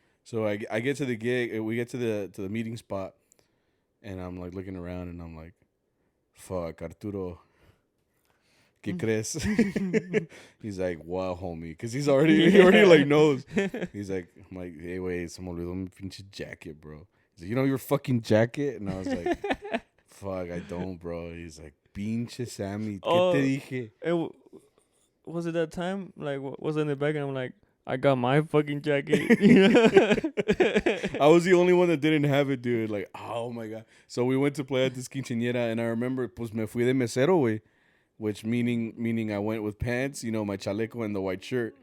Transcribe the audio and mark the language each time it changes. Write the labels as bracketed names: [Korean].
[English] So I get to the gig, we get to the meeting spot, and I'm like looking around and I'm like, fuck, Arturo, [Spanish] ¿qué crees? [English] He's like, wow, homie. Because he already like knows. He's like, I'm like, hey, wait, [Spanish] se me olvidó mi pinche [English] jacket, bro. He's like, you know your fucking jacket? And I was like, fuck, I don't, bro. He's like, [Spanish] pinche Sammy, ¿qué te dije? [English] Was it that time? Like, was it in the back? And I'm like, I got my fucking jacket. You know? I was the only one that didn't have it, dude. Like, oh my god. So we went to play at this quinceañera, and I remember, [Spanish] pues me fui de mesero, güey. [English] Which meaning I went with pants, you know, my chaleco and the white shirt.